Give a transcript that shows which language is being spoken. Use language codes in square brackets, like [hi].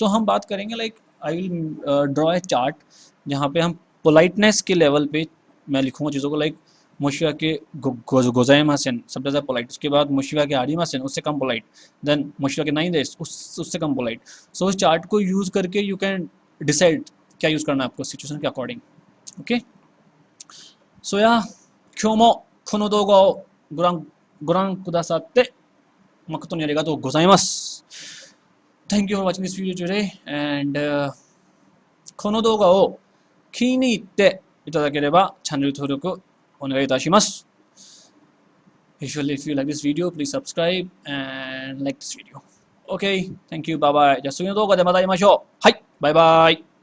[hi] सो हम बात करेंगे like I will draw a chart जहाँ पे हम पोलाइटनेस के लेवल पे मैं लिखूंगा चीज़ों को, लाइक मोशिवा के गोजाइमासेन सबसे ज़्यादा पोलाइट, उसके बाद मोशिवा के आड़ीमासेन उससे कम पोलाइट, देन मोशिवा के नाइन देश उससे कम पोलाइट। सो उस चार्ट को यूज़ करके यू कैन डिसाइड क्या यूज़ करना है आपको सिचुएशन के अकॉर्डिंग, ओके। [ja] सो या क्योंこの動画をご覧くださって誠にありがとうございます。 [en] Thank you for watching this video today, and [ja] この動画を気に入っていただければチャンネル登録お願いいたします。 [en] Usually if you like this video, please subscribe and like this video. Okay, thank you, bye bye. [ja] じゃあ次の動画でまた会いましょう。はい、バイバイ。